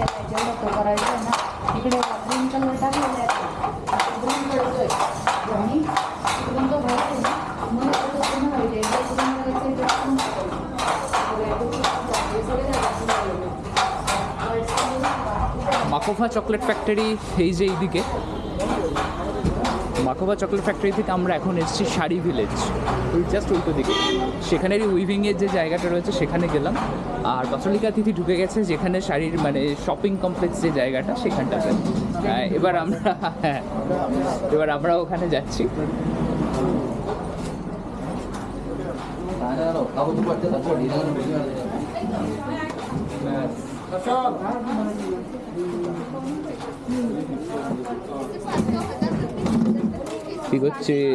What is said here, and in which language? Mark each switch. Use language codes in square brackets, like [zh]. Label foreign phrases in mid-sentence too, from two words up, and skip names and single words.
[mr] तेवढं तो करायचं आहे ना इकडे [en] green color [mr] टाकलेला आहे ग्रीन पडतोय आणि इकडून तो व्हाईट आहे ना मग तो पूर्ण व्हाईट आहे ग्रीन करायचं आहे [bn] মাকোফা চকলেট ফ্যাক্টরি এই যে এইদিকে মাকোফা চকলেট ফ্যাক্টরি থেকে আমরা এখন এসেছি শাড়ি ভিলেজ ওই জাস্ট উল্টো দিকে সেখানেরই উইভিংয়ের যে জায়গাটা রয়েছে সেখানে গেলাম আর বসলিকা তিথি ঢুকে গেছে যেখানে শাড়ির মানে [en] shopping complex [bn] যে জায়গাটা সেখানটাতে এবার আমরা ওখানে যাচ্ছি ঠিক হচ্ছে